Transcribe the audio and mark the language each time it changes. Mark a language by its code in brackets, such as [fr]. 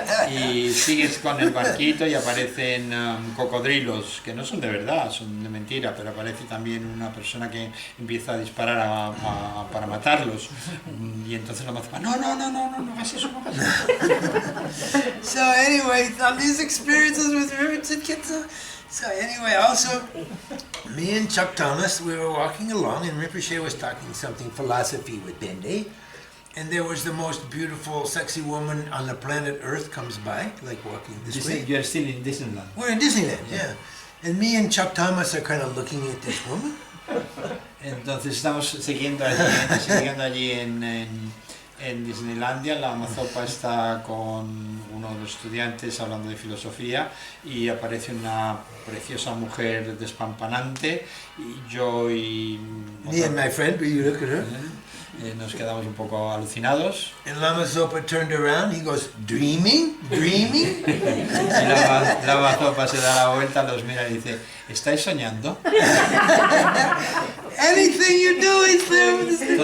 [es] Y sigues con el barquito y aparecen cocodrilos, que no son de verdad, son de mentira, pero aparece también una persona que empieza a disparar para matarlos. Y entonces la Lama Zopa, no hagas eso, no hagas eso. [en] So anyway, on these experiences with Rinpoche, so anyway, also, me and Chuck Thomas, we were walking along, and Rinpoche was talking something philosophy with Bende, and there was the most beautiful, sexy woman on the planet Earth comes by, like walking this way. You're still in Disneyland. We're in Disneyland, yeah. And me and Chuck Thomas are kind of looking at this woman. [es] Entonces estamos siguiendo allí en Disneylandia. La Lama Zopa está con uno de los estudiantes hablando de filosofía y aparece una preciosa mujer despampanante y yo y [en] Me and my friend, we look at her. [es] nos quedamos un poco alucinados. [en] And Lama Zopa turned around, he goes, dreaming? [es] Y Lama Zopa se da la vuelta, los mira y dice, ¿estáis soñando? [en] Anything you do is there with this.